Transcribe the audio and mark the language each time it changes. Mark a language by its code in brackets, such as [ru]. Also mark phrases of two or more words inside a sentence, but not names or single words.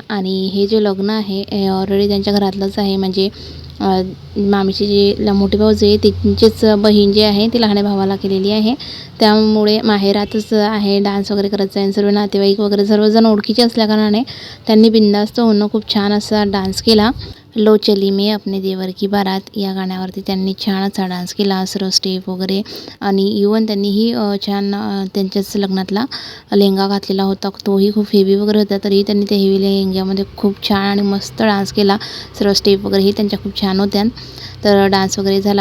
[mr] आणि हे जे लग्न आहे हे ऑलरेडी त्यांच्या घरातलंच आहे, म्हणजे मामीची जी मोठी भाऊजी आहे तिचीच बहीण जी आहे ती लहान भावाला केलेली आहे. त्यामुळे माहेरातच आहे, डान्स वगैरे करायचं आहे. सर्व नातेवाईक वगैरे सर्वजण ओळखीचे असल्याकारणाने त्यांनी बिंदास्त होऊन खूप छान असा डान्स केला. लो चली मैं अपने देवर की बारात या गाण्यावरती त्यांनी छान असा डान्स केला, सर्व स्टेप वगैरे. आणि इवन त्यांनीही छान त्यांच्याच लग्नातला लेहंगा घातलेला होता, तोही खूप हेवी वगैरे होता, तरीही त्यांनी त्या हेवी लेहंग्यामध्ये खूप छान आणि मस्त डान्स केला. सर्व स्टेप वगैरेही त्यांच्या खूप छान होत्या. तर डान्स वगैरे झाला.